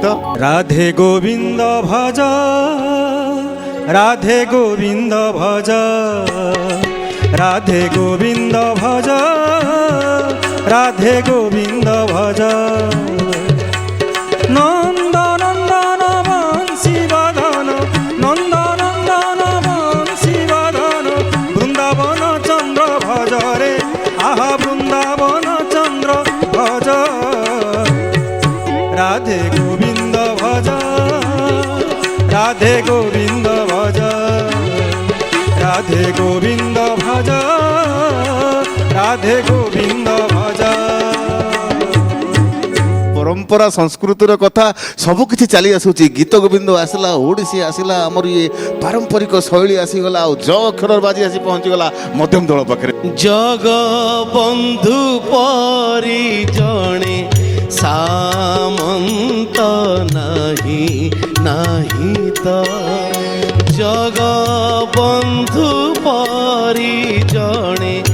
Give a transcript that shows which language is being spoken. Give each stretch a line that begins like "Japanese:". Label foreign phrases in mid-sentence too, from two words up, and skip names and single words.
Odia: ରାଧେ ଗୋବିନ୍ଦ ଭଜ ରାଧେ ଗୋବିନ୍ଦ ଭଜ ରାଧେ ଗୋବିନ୍ଦ ଭଜ ରାଧେ ଗୋବିନ୍ଦ ଭଜ ନନ୍ଦ ନନ୍ଦନ ବଂଶୀ ବଦନ ନନ୍ଦ ନନ୍ଦନ ବଂଶୀ ବଦନ ବୃନ୍ଦାବନ ଚନ୍ଦ୍ର ଭଜରେ ଆହା ବୃନ୍ଦାବନ ଚନ୍ଦ୍ର ଭଜ ରାଧେ ଗୋବିନ୍ଦ ଭଜ ରାଧେ ଗୋବିନ୍ଦ ଭଜ ରାଧେ ଗୋବିନ୍ଦ ଭଜ ରାଧେ ଗୋବିନ୍ଦ ଭଜ। ପରମ୍ପରା ସଂସ୍କୃତିର କଥା ସବୁ କିଛି ଚାଲି ଆସୁଛି। ଗୀତ ଗୋବିନ୍ଦ ଆସିଲା, ଓଡ଼ିଶୀ ଆସିଲା, ଆମର ଇଏ ପାରମ୍ପରିକ ଶୈଳୀ ଆସିଗଲା, ଆଉ ଜ ଅକ୍ଷର ବାଜି ଆସି ପହଞ୍ଚିଗଲା ମଧ୍ୟମ ଦଳ ପାଖରେ। ଜଗବନ୍ଧୁ ପରି ଜଣେ ସାମନ୍ତ ନାହିଁ ନାହିଁ ତ ଜଗବନ୍ଧୁ ପରି ଜଣେ